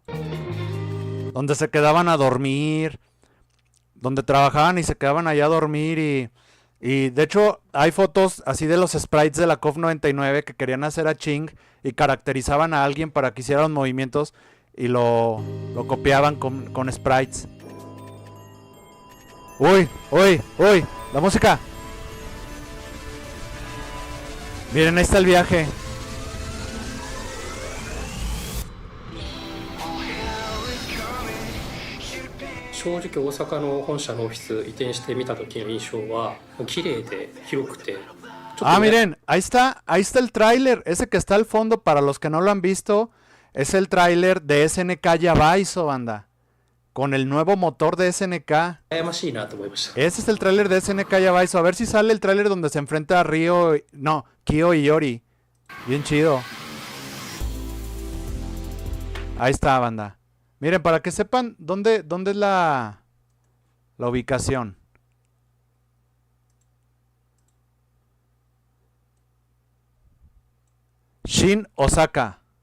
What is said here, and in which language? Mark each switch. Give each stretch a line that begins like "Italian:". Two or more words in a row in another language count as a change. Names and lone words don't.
Spanish: Donde se quedaban a dormir, donde trabajaban y se quedaban allá a dormir y de hecho hay fotos así de los sprites de la KOF 99 que querían hacer a Ching y caracterizaban a alguien para que hiciera los movimientos y lo copiaban con sprites. ¡Uy! ¡La música! Miren, ahí está el viaje.
Japanese: 正直大阪の本社のオフィス移転してみた時の印象はもう綺麗で広くて
Spanish: Ah, miren, ahí está el tráiler, ese que está al fondo, para los que no lo han visto, es el tráiler de SNK Yabaizo, banda, con el nuevo motor de SNK.
Japanese: 羨ましいなと思いました。
Spanish: Ese es el tráiler de SNK Yabaizo, a ver si sale el tráiler donde se enfrenta a Kyo y Yori, bien chido. Ahí está, banda. Miren, para que sepan dónde es la ubicación. Shin Osaka.